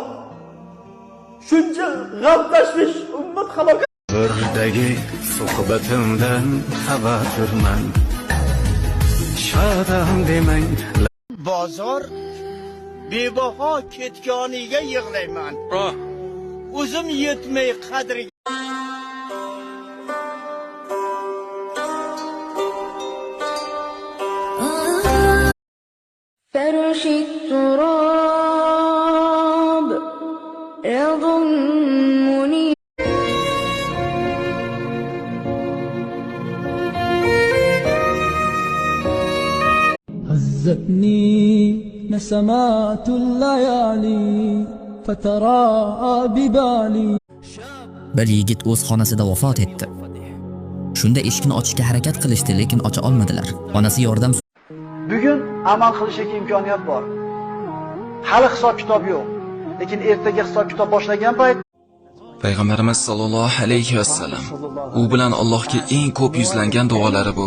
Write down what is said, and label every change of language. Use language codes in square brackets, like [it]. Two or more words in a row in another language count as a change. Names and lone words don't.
[uz] Shuncha g'am tashvish, ummat halokat. Birdagi suhbatimdan xabarman. Shodam demang. Bozor bebaho ketganiga yig'layman. O'zim yetmay qadriga. [ar] فرش التراب يضمني هزتني نسمات الليالي فتراءى ببالي. [uz] Bir yigit o'z xonasida vafot etdi. Shunda eshikni ochishga harakat qilishdi, lekin ocha olmadilar. Onasi yordam Bugun amal qilishga imkoniyat bor. Hali hisob kitob yo'q, lekin ertaga hisob kitob boshlagan payt Payg'ambarimiz [ar] صلى الله عليه وسلم [uz] u bilan Allohga eng ko'p yuzlangan duolari bu: